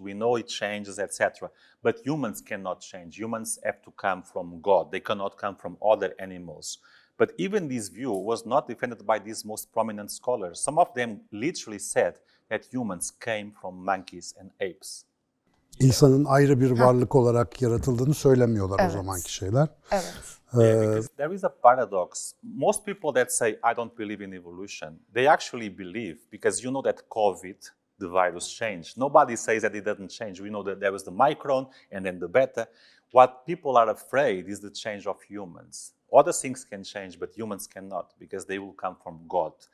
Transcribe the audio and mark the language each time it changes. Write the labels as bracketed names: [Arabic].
[English] We know it changes, etc. But humans cannot change. Humans have to come from God. They cannot come from other animals. But even this view was not defended by these most prominent scholars. Some of them literally said that humans came from monkeys and apes. [Turkish] İnsanın ayrı bir varlık olarak yaratıldığını söylemiyorlar o Evet. zamanki şeyler. Evet. [English] Because there is a paradox. Most people that say, I don't believe in evolution, they actually believe because you know that COVID, the virus, changed. Nobody says that it doesn't change. We know that there was the micron and then the beta. What people are afraid is the change of humans. Other things can change, but humans cannot because they will come from God.